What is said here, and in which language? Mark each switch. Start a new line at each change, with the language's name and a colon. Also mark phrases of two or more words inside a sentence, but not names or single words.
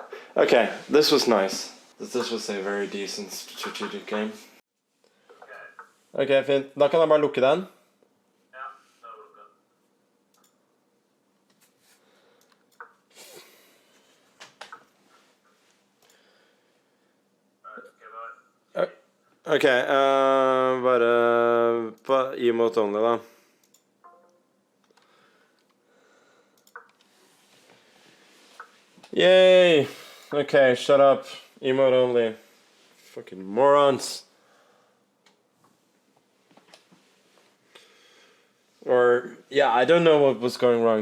English: Okay, this was nice. This was a very decent strategic game.
Danish: Ok, fint. Da kan jeg bare lukke den. Ok, bare på
English: emote only,
Danish: da. Yay!
English: Okay, shut up. Emote only. Fucking morons. Or, yeah, I don't know what was going wrong.